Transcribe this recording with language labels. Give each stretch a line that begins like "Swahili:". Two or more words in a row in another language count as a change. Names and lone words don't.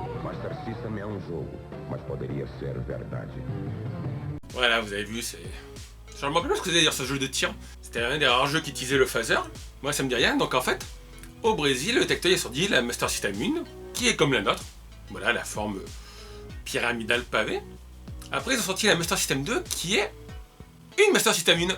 Portuguese: Master System é um jogo, mas poderia ser verdade.
French: Voilà, vous avez vu, c'est... Je me rappelle pas ce que vous allez dire, ce jeu de tir. C'était un des rares jeux qui utilisait le phaser. Moi, ça me dit rien. Donc, en fait, au Brésil, le Tectoy a sorti la Master System 1, qui est comme la nôtre. Voilà, la forme pyramidale pavée. Après, ils ont sorti la Master System 2, qui est une Master System 1.